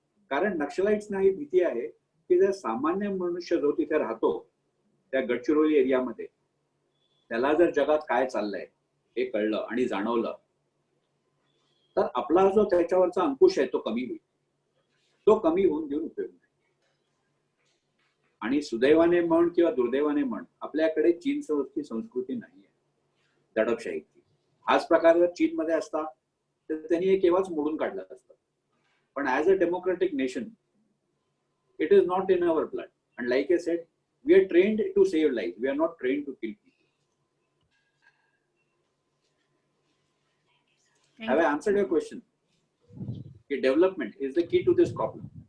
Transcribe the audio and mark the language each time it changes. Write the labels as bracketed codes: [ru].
[mr] कारण नक्षलाइट्सना ही भीती आहे की जर सामान्य मनुष्य जो तिथे राहतो त्या गडचिरोली एरियामध्ये, त्याला जर जगात काय चाललंय हे कळलं आणि जाणवलं तर आपला जो त्याच्यावरचा अंकुश आहे तो कमी होईल. तो कमी होऊन देऊन उपयोग नाही. आणि सुदैवाने म्हण किंवा दुर्दैवाने म्हण, आपल्याकडे चीनची संस्कृती नाही आहे दडपशाहीची. हाच प्रकार जर चीनमध्ये असता तर त्यांनी हे केव्हाच मोडून काढलं असतं. [en] पण as a democratic nation it is not in our blood. And like I said, we are trained to save life, we are not trained to kill people. Have I answered your question? Development is the key to this problem.